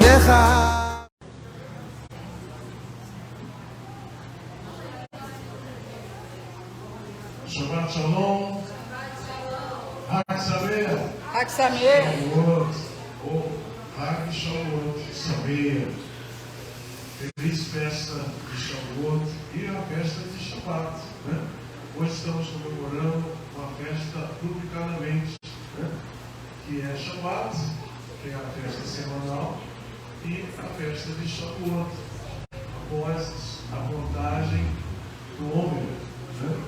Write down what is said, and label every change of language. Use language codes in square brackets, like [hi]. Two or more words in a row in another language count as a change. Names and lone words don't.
[pt] casa. [he] שבת שלום. חג שמח. חג שמח. Ou חג שבועות, שמח. [pt] Feliz festa de Shavuot e a festa de Shabbat, né? Hoje estamos comemorando uma festa publicamente, né? Que é Shabbat, que é a festa semanal, e a festa de Shavuot, após a contagem do Ômega, né?